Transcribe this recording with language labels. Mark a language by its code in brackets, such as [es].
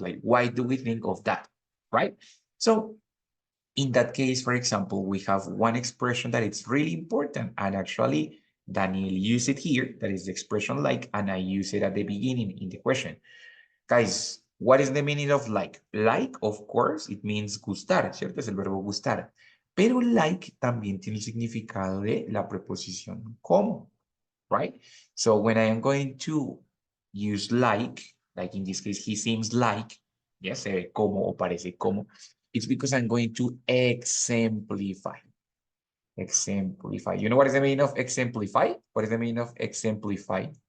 [en] Like, why do we think of that, right? So in that case, for example, we have one expression that is really important, and actually Daniel used it here, that is the expression like, and I use it at the beginning in the question. Guys, what is the meaning of like? Like, of course, it means gustar, ¿cierto? [es] Es el verbo gustar. Pero like también tiene el significado de la preposición como, right? [en] So when I am going to use like in this case, he seems like, yes, [es] se ve como o parece como, [en] it's because I'm going to exemplify. Exemplify. You know what is the meaning of exemplify? What is the meaning of exemplify?